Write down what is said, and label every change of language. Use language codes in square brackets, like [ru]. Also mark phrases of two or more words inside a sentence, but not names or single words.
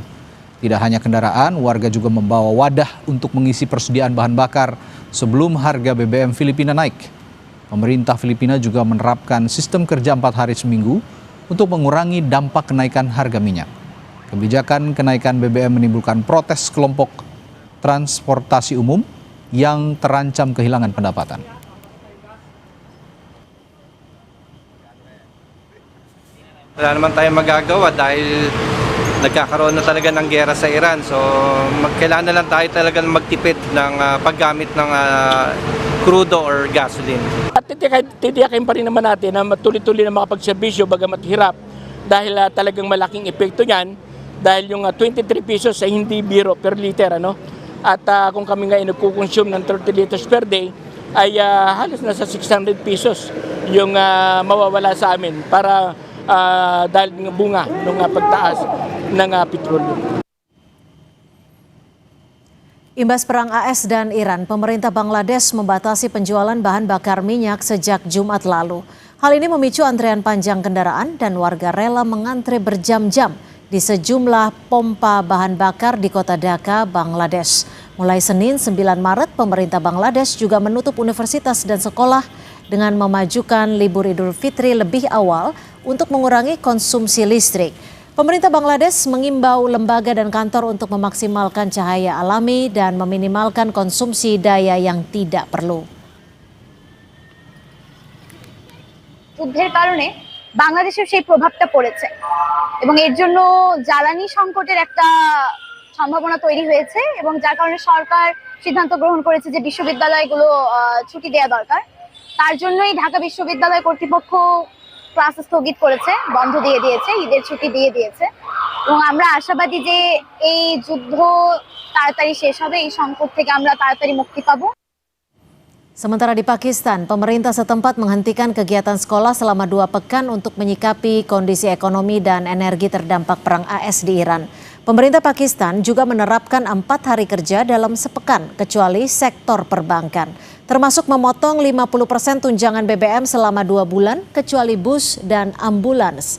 [id] Tidak hanya kendaraan, warga juga membawa wadah untuk mengisi persediaan bahan bakar sebelum harga BBM Filipina naik. Pemerintah Filipina juga menerapkan sistem kerja 4 hari seminggu untuk mengurangi dampak kenaikan harga minyak. Kebijakan kenaikan BBM menimbulkan protes kelompok transportasi umum yang terancam kehilangan pendapatan. [tl] Wala naman tayong magagawa dahil nagkakaroon na talaga ng giyera sa Iran. So kailangan na lang tayo talaga magtipid ng paggamit ng crudo [en] or gasoline. [tl] At titiyakin pa rin naman natin na tuloy-tuloy na makapagserbisyo bagamat hirap dahil talagang malaking epekto niyan dahil yung 23 pesos ay hindi biro [en] per liter. [tl] At kung kami nga nagkukonsume ng 30 [en] liters per day [tl] ay halos nasa 600 pesos yung mawawala sa amin para dahil ng bunga ng pagtaas ng petrolyo. [id] Imbas perang AS dan Iran, pemerintah Bangladesh membatasi penjualan bahan bakar minyak sejak Jumat lalu. Hal ini memicu antrean panjang kendaraan dan warga rela mengantre berjam-jam di sejumlah pompa bahan bakar di kota Dhaka, Bangladesh. Mulai Senin 9 Maret, pemerintah Bangladesh juga menutup universitas dan sekolah dengan memajukan libur Idul Fitri lebih awal untuk mengurangi konsumsi listrik. Pemerintah Bangladesh mengimbau lembaga dan kantor untuk memaksimalkan cahaya alami dan meminimalkan konsumsi daya yang tidak perlu. [bn] যুদ্ধের কারণে বাংলাদেশের সেই প্রভাবটা পড়েছে এবং এর জন্য জ্বালানি সংকটের একটা সম্ভাবনা তৈরি হয়েছে এবং যার কারণে সরকার সিদ্ধান্ত গ্রহণ করেছে যে বিশ্ববিদ্যালয়গুলো ছুটি দেওয়া দরকার। তার জন্যই ঢাকা বিশ্ববিদ্যালয় কর্তৃপক্ষ ক্লাস স্থগিত করেছে, বন্ধ দিয়ে দিয়েছে, ঈদের ছুটি দিয়ে দিয়েছে এবং আমরা আশাবাদী যে এই যুদ্ধ তাড়াতাড়ি শেষ হবে, এই সংকট থেকে আমরা তাড়াতাড়ি মুক্তি পাবো। [id] Sementara di Pakistan, pemerintah setempat menghentikan kegiatan sekolah selama 2 pekan untuk menyikapi kondisi ekonomi dan energi terdampak perang AS di Iran. Pemerintah Pakistan juga menerapkan 4 hari kerja dalam sepekan, kecuali sektor perbankan, termasuk memotong 50% tunjangan BBM selama 2 bulan, kecuali bus dan ambulans.